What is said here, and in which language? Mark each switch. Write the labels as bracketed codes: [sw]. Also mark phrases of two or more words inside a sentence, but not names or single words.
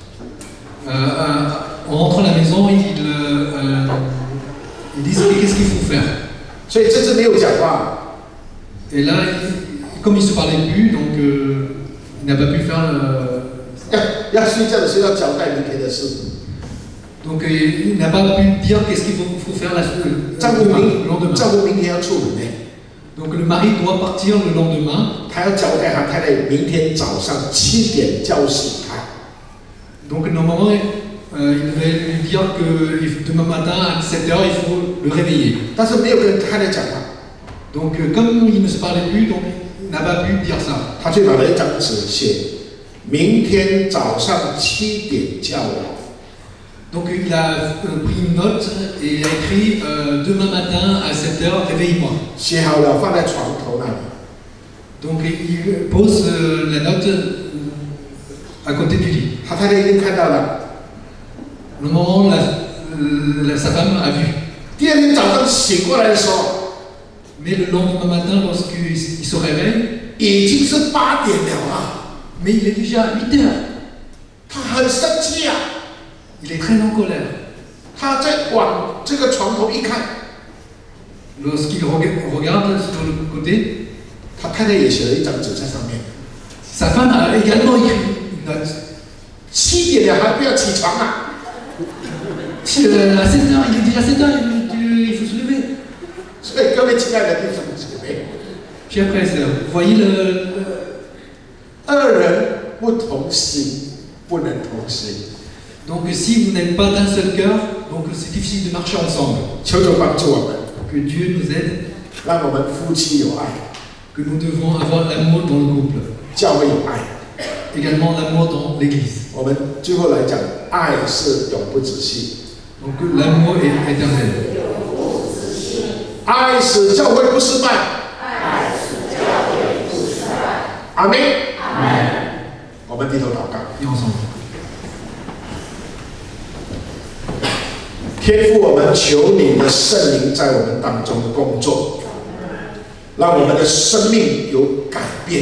[fr] En rentrant à la maison, ils disent qu'est-ce qu'il faut faire. [zh] 所以这次没有讲话， [fr] Et là, comme ils ne se parlaient plus, donc il n'a pas pu faire. [zh] 要睡觉的时候要交代明天的事。 [fr] Donc il n'a pas pu dire qu'est-ce qu'il faut faire le 丈夫 lendemain. [zh] 丈夫明天要出门呢， [fr] Donc le mari doit partir le lendemain. [zh] 他要交代他太太明天早上7点叫醒他。 [fr] Donc normalement, il devait lui dire que demain matin à 7h, il faut le réveiller. [zh] 但是没有跟太太讲话， [fr] Donc comme il ne se parlait plus, donc il n'a pas pu dire ça. [zh] 他就拿了一张纸写，明天早上7点叫我。 [fr] Donc il a pris une note et il a écrit demain matin à 7h, réveille-moi. [zh] 写好了放在床头那里。 [fr] Donc il pose la note à côté du lit. [zh] 他太太一定看到了。 [fr] Le moment, sa femme a vu. [zh] 第二天早上醒过来的时候， [fr] Mais le lendemain matin, lorsqu'il se réveille, [zh] 已经是8点了啊！ [fr] mais il est déjà 8h. [zh] 他很生气啊！ [fr] Il est très en colère. [zh] 他在往这个床头一看， [fr] Lorsqu'il regarde sur le côté, [zh] 他太太也写了一张纸在上面。 [fr] sa femme a également écrit une note. [zh] 7 点了还不要起床啊！ [fr] À 7h, il est déjà 7h, il faut se lever. [zh] 所以各位亲爱的弟兄姐妹， [fr] Chers frères et sœurs, vous voyez [zh] 二人不同心，不能同行。 [fr] Donc si vous n'êtes pas d'un seul cœur, donc c'est difficile de marcher ensemble. [zh] 求主帮助我们， [fr] Que Dieu nous aide, [zh] 让我们夫妻有爱， [fr] que nous devons avoir l'amour dans le couple. [zh] 教会有爱。 [fr] Également l'amour dans l'église. [zh] 我们最后来讲，爱是永不止息， [fr] Donc l'amour est éternel. [zh] 爱使教会不失败。阿门。我们低头祷告。 [fr] Et ensemble. [zh] 天父，我们求你的圣灵在我们当中工作，让我们的生命有改变。